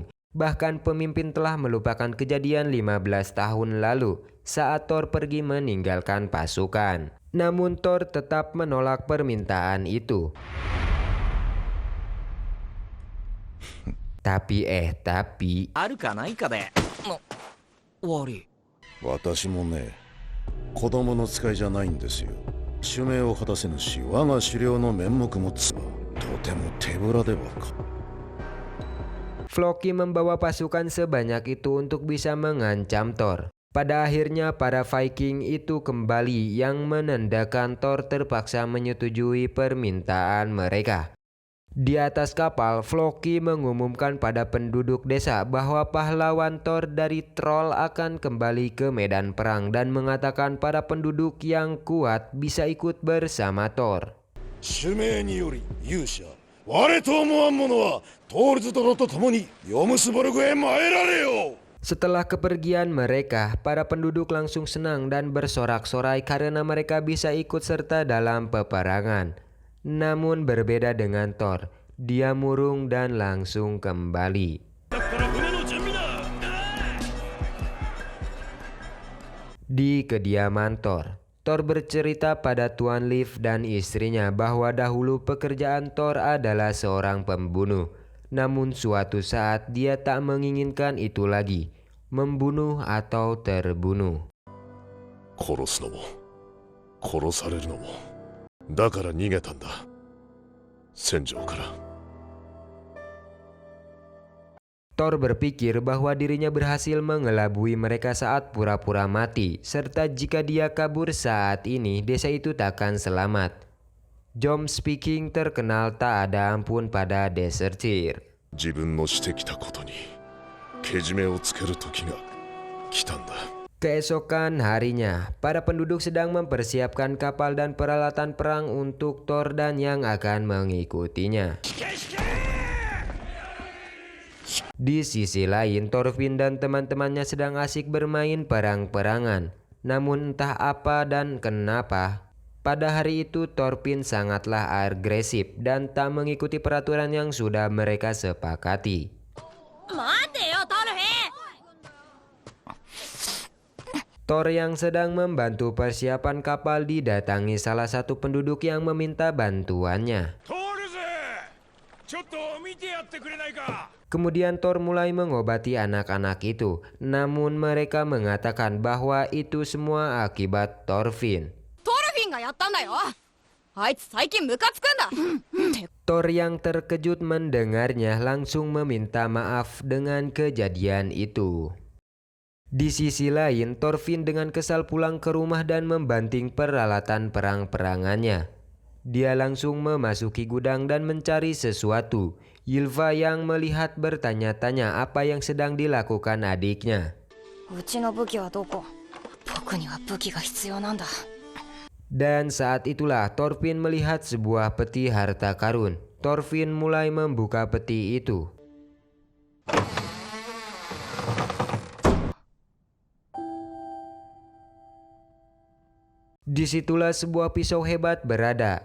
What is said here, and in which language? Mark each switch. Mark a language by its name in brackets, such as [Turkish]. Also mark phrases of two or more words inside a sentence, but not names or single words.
[Indonesian] Bahkan pemimpin telah melupakan kejadian 15 tahun lalu saat Thor pergi meninggalkan pasukan. Namun Thor tetap menolak permintaan itu. Tapi [Japanese] あるかないかで悪い。私もね、子供の使いじゃないんですよ。使命を果たせぬし、我が狩猟の面目もつば、とても手ぶらではか。 [Indonesian] Floki membawa pasukan sebanyak itu untuk bisa mengancam Thor. Pada akhirnya para Viking itu kembali yang menandakan Thor terpaksa menyetujui permintaan mereka. Di atas kapal, Floki mengumumkan pada penduduk desa bahwa pahlawan Thor dari troll akan kembali ke medan perang dan mengatakan para penduduk yang kuat bisa ikut bersama Thor. [Japanese] 主命により勇者我と思わん者はトールズ殿と共にヨムスボルグへ参られよ。 [Indonesian] Setelah kepergian mereka, para penduduk langsung senang dan bersorak-sorai karena mereka bisa ikut serta dalam peperangan. Namun berbeda dengan Thor, dia murung dan langsung kembali. Di kediaman Thor, Thor bercerita pada Tuan Leaf dan istrinya bahwa dahulu pekerjaan Thor adalah seorang pembunuh. Namun suatu saat dia tak menginginkan itu lagi, membunuh atau terbunuh. [Japanese] 殺すのも殺されるのもだから逃げたんだ戦場から。 [Indonesian] Thor berpikir bahwa dirinya berhasil mengelabui mereka saat pura-pura mati, serta jika dia kabur saat ini, desa itu takkan selamat. Jom Speaking terkenal tak ada ampun pada desertir. [Japanese] 自分のしてきたことにけじめをつける時が来たんだ。 [Indonesian] Keesokan harinya, para penduduk sedang mempersiapkan kapal dan peralatan perang untuk Thor dan yang akan mengikutinya. Di sisi lain, Thorfinn dan teman-temannya sedang asik bermain perang-perangan. Namun entah apa dan kenapa, pada hari itu Thorfinn sangatlah agresif dan tak mengikuti peraturan yang sudah mereka sepakati. [Japanese] 待てよトルフィン。 [Indonesian] Thor yang sedang membantu persiapan kapal didatangi salah satu penduduk yang meminta bantuannya. Kemudian Thor mulai mengobati anak-anak itu, namun mereka mengatakan bahwa itu semua akibat Thorfinn. [Japanese] トルフィンがやったんだよ。あいつ最近ムカつくんだ。 [Indonesian] Thor yang terkejut mendengarnya langsung meminta maaf dengan kejadian itu. Di sisi lain, Thorfinn dengan kesal pulang ke rumah dan membanting peralatan perang-perangannya. Dia langsung memasuki gudang dan mencari sesuatu. Ylva yang melihat bertanya-tanya apa yang sedang dilakukan adiknya. [Japanese] うちの武器はどこ？僕には武器が必要なんだ。 [Indonesian] Dan saat itulah Thorfinn melihat sebuah peti harta karun. Thorfinn mulai membuka peti itu. Disitulah sebuah pisau hebat berada.